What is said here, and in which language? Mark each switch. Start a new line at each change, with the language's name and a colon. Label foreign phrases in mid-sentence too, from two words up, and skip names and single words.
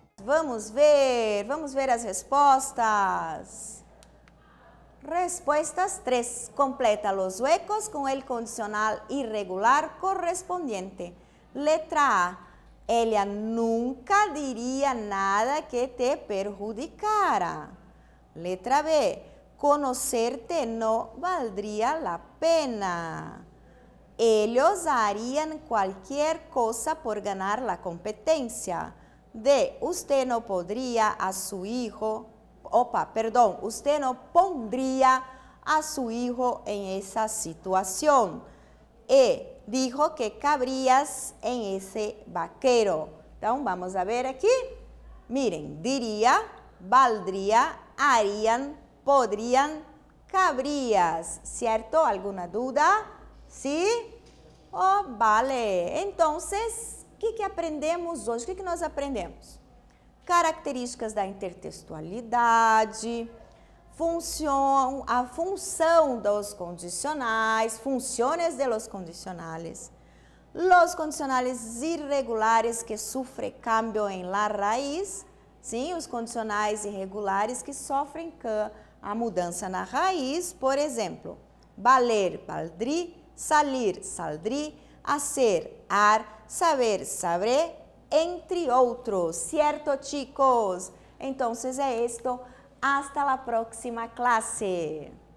Portuguese: Vamos ver as respostas.
Spanish: Respuestas 3. Completa los huecos con el condicional irregular correspondiente. Letra A. Ella nunca diría nada que te perjudicara. Letra B. Conocerte no valdría la pena. Ellos harían cualquier cosa por ganar la competencia. D. Usted no podría a su hijo, usted no pondría a su hijo en esa situación. E. Dijo que cabrías en ese vaquero.
Portuguese: Então, vamos a ver aqui.
Spanish: Miren, diría, valdría, harían, podrían, cabrías. ¿Cierto? ¿Alguna duda? ¿Sí? Oh, vale. Entonces,
Portuguese: o que aprendemos hoje? O que nós aprendemos? Características da intertextualidade, a função dos condicionais, funções
Spanish: de los condicionales
Portuguese: irregulares que sofrem cambio em
Spanish: la raiz,
Portuguese: sim, os condicionais irregulares que sofrem a mudança na raiz, por exemplo,
Spanish: valer, valdrí, salir, saldrí, hacer, har, saber, sabré,
Portuguese: entre outros,
Spanish: ¿cierto, chicos? Entonces é esto. Hasta la próxima clase.